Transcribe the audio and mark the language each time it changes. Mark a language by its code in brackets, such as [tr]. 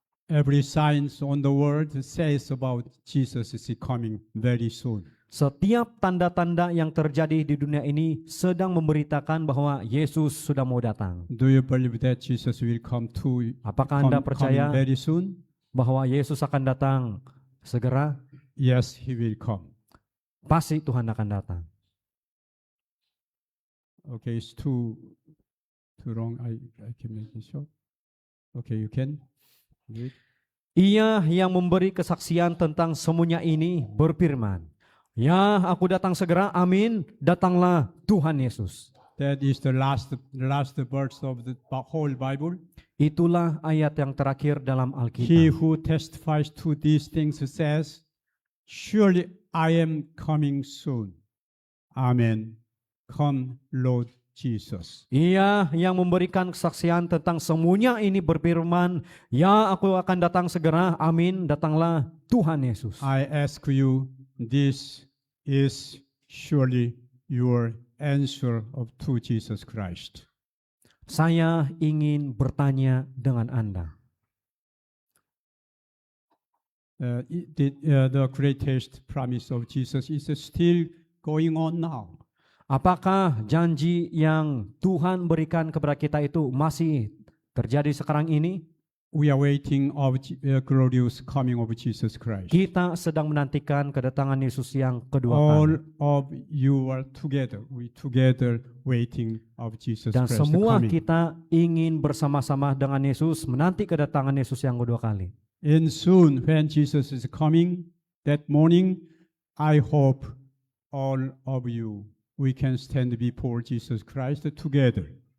[en] Every sign on the world says about Jesus is coming very soon. [id] Setiap tanda-tanda yang terjadi di dunia ini sedang memberitakan bahwa Yesus sudah mau datang. [en] Do you believe that Jesus will come [id] Apakah Anda percaya [en] very soon? [id] bahwa Yesus akan datang segera? [en] Yes, he will come. [id] Pasti Tuhan akan datang. [en] Okay, it's too long. I can make it short. Okay, you can read. [id] Ia yang memberi kesaksian tentang semuanya ini berfirman, ya, aku datang segera, amin, datanglah Tuhan Yesus. [en] That is the last verse of the whole Bible. [id] Itulah ayat yang terakhir dalam [en] He [id] Alkitab. [en] who testifies to these things says, surely I am coming soon. Amen. Come, Lord Jesus. [id] Ia yang memberikan kesaksian tentang semuanya ini berfirman, ya, aku akan datang segera, amin, datanglah Tuhan Yesus. [en] I ask you, this is surely your answer to Jesus Christ. [id] Saya ingin bertanya dengan Anda. [en] The greatest promise of Jesus is still going on now. [id] Apakah janji yang Tuhan berikan kepada kita itu masih terjadi sekarang ini? [en] We are waiting of glorious coming of Jesus Christ. [id] Kita sedang menantikan kedatangan Yesus yang kedua [en] All [id] kali. [en] of you are together. We together waiting of Jesus [id] Dan [en] Christ [id] semua [en] coming. [id] kita ingin bersama-sama dengan Yesus menanti kedatangan Yesus yang kedua kali. [en] And soon when Jesus is coming, that morning, I hope all of you, we can stand before Jesus Christ together.